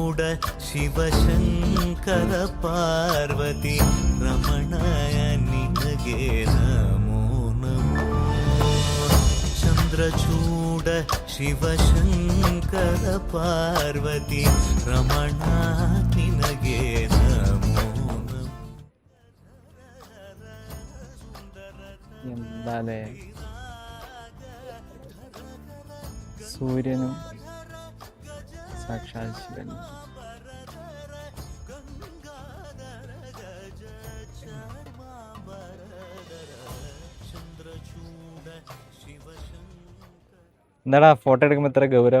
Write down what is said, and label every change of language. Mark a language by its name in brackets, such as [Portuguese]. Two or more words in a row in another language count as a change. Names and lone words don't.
[Kannada] ಶಿವಶಂಕರ ಪಾರ್ವತಿ ರಮಣಯ ನಿನಗೆ ನಮೋ ನಮೋ ಚಂದ್ರಚೂಡ ಶಿವಶಂಕರ ಪಾರ್ವತಿ ರಮಣ ನಿನಗೆ ನಮೋ ನಮೋ [Malayalam] എന്താലേ സൂര്യനും സാക്ഷാൽ ശിവനും. എന്താടാ ഫോട്ടോ എടുക്കുമ്പോ ഇത്ര ഗൗരവം?